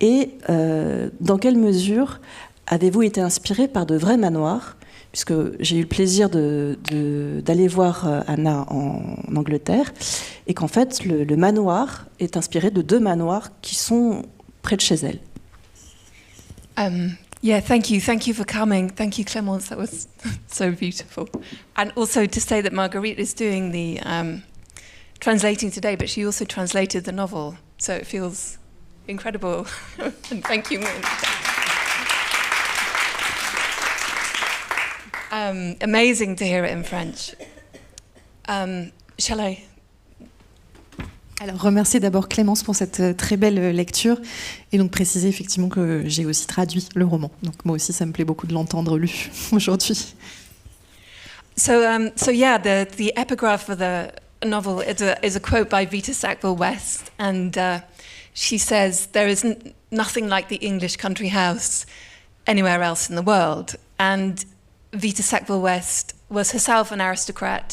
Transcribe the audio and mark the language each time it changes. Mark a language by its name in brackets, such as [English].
[French] Et dans quelle mesure avez-vous été inspiré par de vrais manoirs ? Puisque j'ai eu le plaisir d'aller voir Anna en Angleterre, et qu'en fait, le manoir est inspiré de 2 manoirs qui sont près de chez elle. [English] Yeah, thank you for coming. Thank you, Clémence. That was so beautiful. And also to say that Marguerite is doing the translating today, but she also translated the novel, so it feels incredible. And thank you. Amazing to hear it in French. Shall I? [French] Alors, remercier d'abord Clémence pour cette très belle lecture et donc préciser effectivement que j'ai aussi traduit le roman. Donc moi aussi, ça me plaît beaucoup de l'entendre lu aujourd'hui. [English] So yeah, the epigraph of the novel is a quote by Vita Sackville West, and she says, "There is nothing like the English country house anywhere else in the world." And Vita Sackville West was herself an aristocrat.